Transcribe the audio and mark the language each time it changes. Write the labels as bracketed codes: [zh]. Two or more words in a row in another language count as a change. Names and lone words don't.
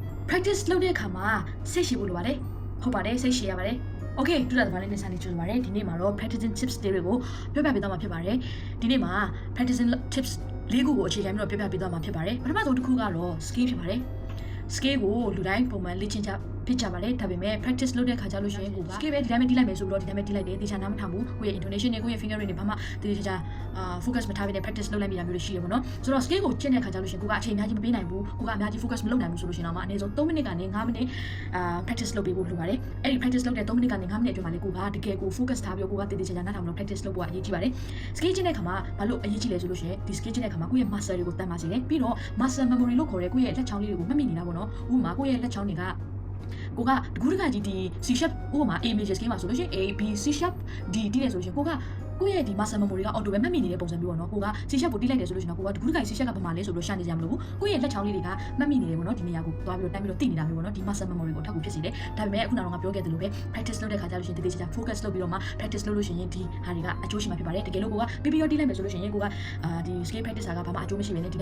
[my] practice လုပ်တဲ့အခါမှာစိတ်ရှိဖို့လိုပါတယ်ဟုတ်ပါတယ်စိတ်ရှိရပါတယ်Okay တူတာတပါးလေးနဲ့စာလေးကြိုးပါတယ်ဒီနေ့မှာတော့ [en] practicing tips [my] တွေကိုပြောပြပေးသွားမှာဖြစ်ပါတယ်ဒီနေ့မှာ [en] practicing tips [my] ၄ခုကိုအခြေခံပြီးတော့ပြောပြပေးသွားမှာဖြစ်ပါတယ်ပထမဆုံးတစ်ခုကတော့ scale ဖြစ်ပါတယ် scale ကိုလူတိုင်းပုံမှ န်လေ့ကျင့်ကြဖြစ်ကြပါတယ်ဒါပေမဲ့ practice လုပ်တဲ့ခါကျလို့ရှိရင်ကိုက scale ပဲဒီတိုင်းပဲတီးလိုက်မယ်ဆိုပြီးတော့ဒီတိုင်းပဲတီးလိုက်တယ်တေချာနားမထောင်ဘူးကိုယ့်ရဲ့ intonation နဲ့ကိုယ့်ရဲ့ [en] finger rate [my] တွေဘာမှတေချာfocus မထားဘဲနဲ့ practice လုပ်လိုက်မိတာမျိုးတွေ ရှိရပါတော့ဆိုတော့ scale ကိုကျင့်တဲ့ခါကျလို့ရှိရင်ကိုကအချိန်အများကြီးမပေးနိုင်ဘူးကိုကအများကြီး focus မလုပ်နိုင်ဘူးဆိုလို့ရှိရင်တော့အနည်းဆုံး3မိနစ်ကနေ5မိနစ်practice လုပ်ပေး ဖို့လိုပါတယ်အဲ့ဒီ practice လုပ်တဲ့3မိနစ်ကနေ5မိနစ်အတွင်းမှာလေကိုကတကယ်ကို focus ထားပြီးကိုကတေချာနားထောင်ပြီး practice လုပ်ဖို့အရေးကြီးပါတယ် scale ကျင့်တဲ့ခါမှာဘာလို့အရေးကြီးလဲဆိုလို့ရှိရင်ဒီ scale ကျင့်တဲ့ခါမှာကိုယ့်ရဲ့ muscle တွေကိုတန်ပါစေတယ်ပြီးတော့ [en] muscle memory [my] လို့ခေါ်တဲ့ကိုယ့်ရဲ့လက်ချောင်းလေးတွေကိုမှတ်မိနေတာပေါ့နော်ဥပမာကိုယ့်ရဲ့လက်ချောင်းတွေကကိုကတကူးတကကြီးဒီ [en] C sharp [my] ဥပမာ [en] A major scale [my] မှာဆိုလို့ရှိရင် [en] A B C sharp D [my] တီးတယ်ဆိုလို့ရှိရင်ကိုရဲ့ဒီ [en] muscle memory [my] က auto ပဲမှတ်မိနေတဲ့ပုံစံမျိုးပေါ့နော်ကိုက [en] C sharp [my] ကိုတီးလိုက်တယ်ဆို လို့ရှိရင်ကိုကတကူးတကကြီး [en] C sharp [my] ကဘာမှလဲဆိုလို့ရှာနေကြမလို့ကိုရဲ့လက်ချောင်းလေးတွေကမှတ်မိနေတယ်ပေါ့နော်ဒီနေရာကိုသွားပြီးတော့တိုင်းပြီးတော့သိနေတာမျိုးပေါ့နော်ဒီ [en] muscle memory [my] ကိုထောက်ကူဖြစ်စေတယ်ဒါပေမဲ့အခုနောက်တော့ငါပြောခဲ့တယ်လို့ပဲ practice လုပ်တဲ့ ခါကျလို့ရှိရင်တေချာ focus လုပ်ပြီးတော့မှ practice လုပ်လို့ရှိရင်ဒီဟာတွေကအကျိုးရှိမှာဖြစ်ပါတယ်တကယ်လို့ကိုက PPO တီးလိုက်မယ်ဆိုလို့ရှိရင်ကိုကဒီ [en] scale practice [my] ကဘာမှအကျိုးမရှိဘဲနဲ့ဒီ